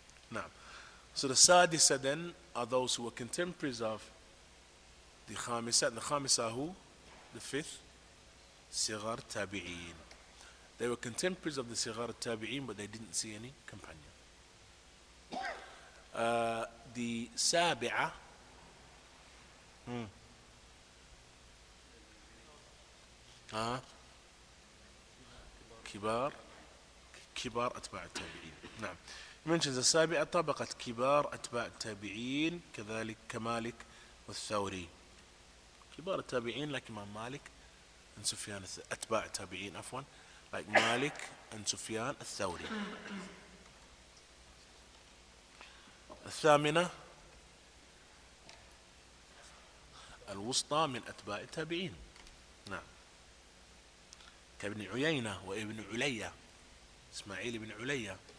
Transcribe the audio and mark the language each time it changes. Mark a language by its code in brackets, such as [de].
[en] Now, so the Sadisa then are those who were contemporaries of the Khamisah. The Khamisah who? The fifth, Sigar Tabi'een. They were contemporaries of the Sigar Tabi'een, but they didn't see any companion. [ar] The Sabi'ah, كبار أتباع التابعين. نعم. mentions السابعة طبقة كبار أتباع التابعين كذلك كمالك والثوري. كبار التابعين [en] like Imam Malik and Sufyan, [ar] أتباع التابعين عفوا, [en] like Malik and Sufyan الثوري. [ar] الثامنة الوسطى من أتباع التابعين. نعم. كابن عيينة وابن عليا, إسماعيل بن عليا.